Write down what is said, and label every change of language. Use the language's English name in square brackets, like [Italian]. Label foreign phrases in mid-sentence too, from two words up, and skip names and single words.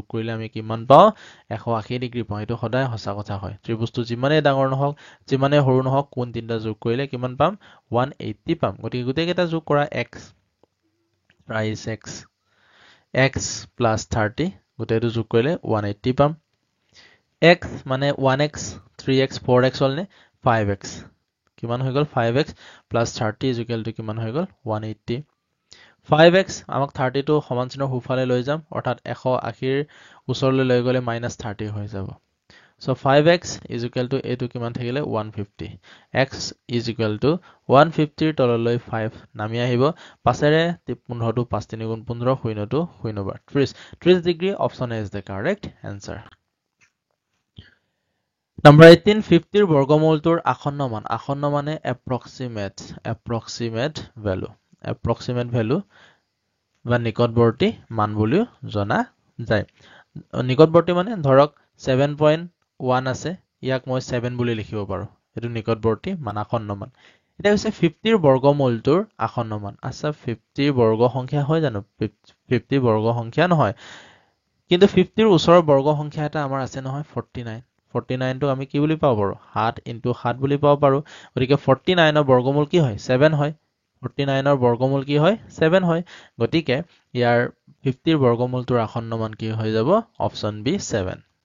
[Assamese] কৰিলে আমি কিমান পাও 180 ডিগ্ৰী পাও এটো সদায় সঁচা কথা হয় ত্ৰিভুজটো যিমানে ডাঙৰ নহওক যিমানে সৰু নহওক কোণ তিনটা যোগ কৰিলে কিমান পাম 180 পাম গতিকে গুটেকেটা যোগ কৰা x প্ৰাইস [English] x plus 30 [Assamese] গুটেটো যোগ কৰিলে 180 পাম x মানে 1x 3x 4x হলনে 5x কিমান হৈ গল [English] 5x plus 30 is equal to [Assamese] কিমান হৈ গল 180 5x আমাক 30 টো সমান চিহ্নৰ হুফালে লৈ যাম অৰ্থাৎ 180 ৰ ওচৰলৈ লৈ গলে -30 হৈ যাব [English] so 5x is equal to [Assamese] এটো কিমান থাকিলে 150 [English] x is equal to [Assamese] 150 ৰ তললৈ 5 নামি আহিব পাছেৰে 15 টো 5 3 গুণ 15 শূন্যটো শূন্যবাৰ 30 [English] degree option is the correct answer [Assamese] Number 18, 50 বৰ্গমূলটোৰ আসন্ন মানে [English] approximate value [Assamese] বা নিকটৱৰ্তী মান বুলিও জনা যায় নিকটৱৰ্তী মানে ধৰক 7.1 আছে ইয়াক মই 7 বুলি লিখিব পাৰো এটো নিকটৱৰ্তী মান আসন্ন মান এটা হৈছে 50 বৰ্গমূলটোৰ আসন্ন মান আচ্ছা 50 বৰ্গ সংখ্যা হয় জানো 50 বৰ্গ সংখ্যা নহয় কিন্তু 50 ৰ ওচৰৰ বৰ্গ সংখ্যা এটা আমাৰ আছে নহয় 49 টো আমি কি বুলি পাব পাৰো 7 * 7 বুলি পাব পাৰো গতিকে 49 ৰ বৰ্গমূল কি হয় 7 হয় 49 ৰ বৰ্গমূল কি হয় 7 হয় গতিকে ইয়াৰ 50 ৰ বৰ্গমূলটোৰ আসন্ন মান কি হৈ যাব [English] option B [Assamese] 7